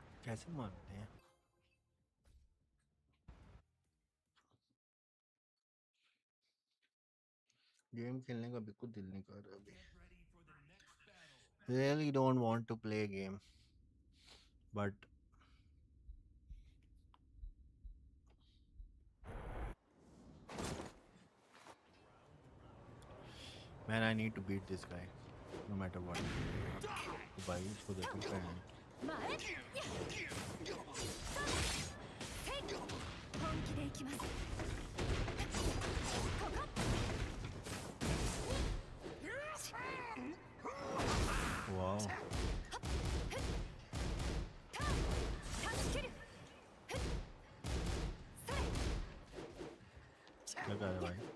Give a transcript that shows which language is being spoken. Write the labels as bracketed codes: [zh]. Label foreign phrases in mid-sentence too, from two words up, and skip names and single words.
[hi] कैसे मारते हैं? गेम खेलने का बिल्कुल दिल नहीं कर रहा अभी. [en] Really don't want to play a game, but man, I need to beat this guy, no matter what. [hi] तो भाई इसको देखो क्या है. [ja] 本気でいきます。 [en] Wow. [hi] क्या कर रहा है भाई?